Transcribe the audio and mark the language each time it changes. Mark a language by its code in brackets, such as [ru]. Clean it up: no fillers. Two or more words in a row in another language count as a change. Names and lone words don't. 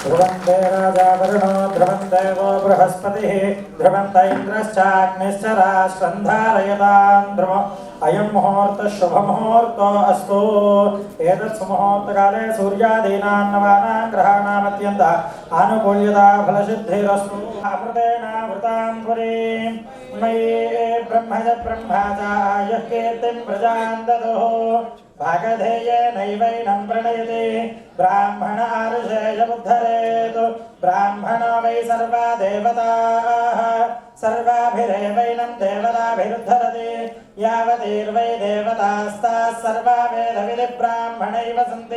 [sa] ధ్రువంతే రాజా వరుణో ధ్రువం దేవో బృహస్పతిః ధ్రువంత ఇంద్రశ్చాగ్నిశ్చ రాష్ట్రం ధారయతాం ధ్రువం అయం ముహూర్తః శుభముహూర్తో అస్తు. ఏతత్ సుముహూర్తకాలే సూర్యాదీనాం నవానాం గ్రహాణామత్యంత ఆనుకూల్యతా ఫలసిద్ధిరస్తు. అమృతేనామృతాం పురీం మయీ బ్రహ్మజ బ్రహ్మచాయః కీర్తిం ప్రజాం దదుః. भागधेयेनैवैनं प्रणयति ब्राह्मण आरुषेयमुद्धरेत्. ब्राह्मणो वै सर्वा देवताः सर्वाभिरेवैनं देवताभिरुद्धरति. यावतीर्वै देवतास्ताः सर्वा वेदविधिब्राह्मणैव सन्ति.